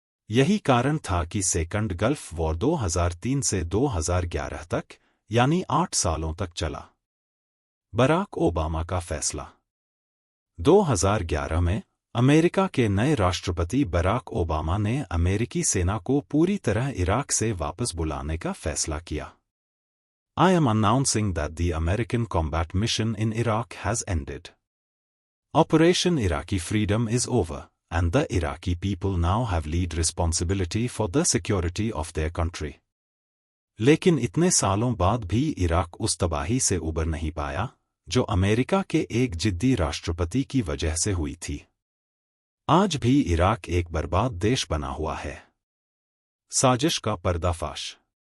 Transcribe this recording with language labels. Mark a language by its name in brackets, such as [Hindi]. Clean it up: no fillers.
[Hindi] यही कारण था कि सेकंड गल्फ वॉर 2003 से 2011 तक, यानी 8 सालों तक चला। बराक ओबामा का फैसला। 2011 में अमेरिका के नए राष्ट्रपति बराक ओबामा ने अमेरिकी सेना को पूरी तरह इराक से वापस बुलाने का फैसला किया। [English] I am announcing that the American combat mission in Iraq has ended. Operation Iraqi Freedom is over, and the Iraqi people now have lead responsibility for the security of their country. [Hindi] लेकिन इतने सालों बाद भी Iraq उस तबाही से उबर नहीं पाया जो अमेरिका के एक जिद्दी राष्ट्रपति की वजह से हुई थी। आज भी इराक एक बर्बाद देश बना हुआ है। साजिश का पर्दाफाश।